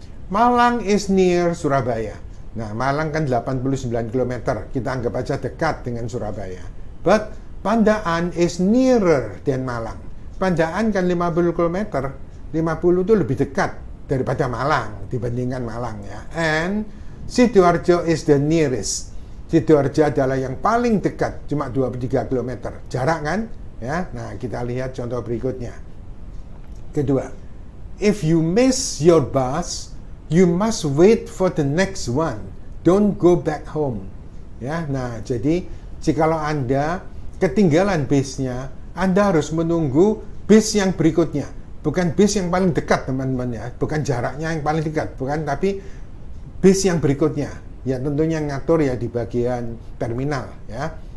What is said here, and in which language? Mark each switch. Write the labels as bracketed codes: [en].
[en] Malang is near Surabaya. [id] Nah, Malang kan 89 km. Kita anggap aja dekat dengan Surabaya. [en] But Pandaan is nearer than Malang. [id] Pandaan kan 50 km. 50 itu lebih dekat daripada Malang dibandingkan Malang ya. [en] And Sidoarjo is the nearest. [id] Sidoarjo adalah yang paling dekat, cuma 23 km. Jarak kan? Ya. Nah, kita lihat contoh berikutnya. Kedua, [en] if you miss your bus, you must wait for the next one. Don't go back home. Ya. [id] Nah, jadi jikalau Anda ketinggalan bis-nya, Anda harus menunggu bis yang berikutnya. Bukan bis yang paling dekat, teman-teman ya. Bukan jaraknya yang paling dekat, bukan, tapi bis yang berikutnya. Ya tentunya ngatur ya di bagian terminal ya.